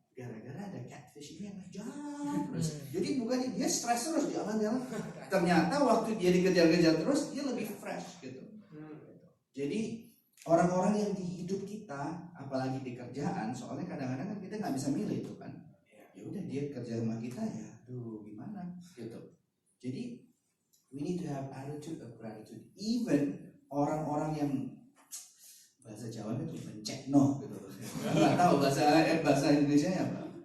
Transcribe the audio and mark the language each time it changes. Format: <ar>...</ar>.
<id>Gara-gara ada catfish ini yang jalan terus. Jadi bukannya dia stres terus jalan-jalan. Ternyata waktu dia dikejar-kejar terus, dia lebih fresh gitu. Jadi orang-orang yang di hidup kita, apalagi di kerjaan, soalnya kadang-kadang kan kita nggak bisa milih itu kan. Ya udah dia kerja sama kita ya, aduh gimana gitu. Jadi</id> <en>we need to have attitude of gratitude.</en> <id>Even orang-orang yang bahasa Jawa itu mencekno gitu. Nggak tahu bahasa Indonesia ya apa?</id>